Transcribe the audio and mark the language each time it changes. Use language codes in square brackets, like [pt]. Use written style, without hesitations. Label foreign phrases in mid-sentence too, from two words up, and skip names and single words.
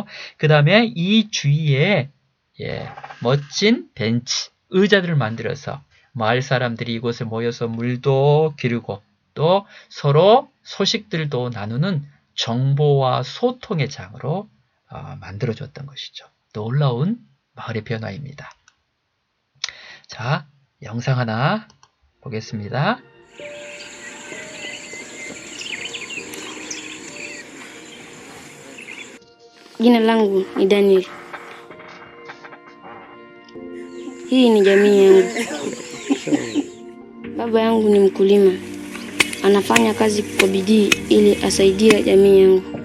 [ko] 그 다음에 이 주위에 멋진 벤치, 의자들을 만들어서 마을 사람들이 이곳에 모여서 물도 기르고 또 서로 소식들도 나누는 정보와 소통의 장으로 만들어줬던 것이죠. 놀라운 마을의 변화입니다. 자, 영상 하나 보겠습니다. [sw] Jina langu ni Daniel. Hii ni jamii yangu. Baba yangu ni mkulima. Anafanya kazi kwa bidii ili asaidie jamii yangu.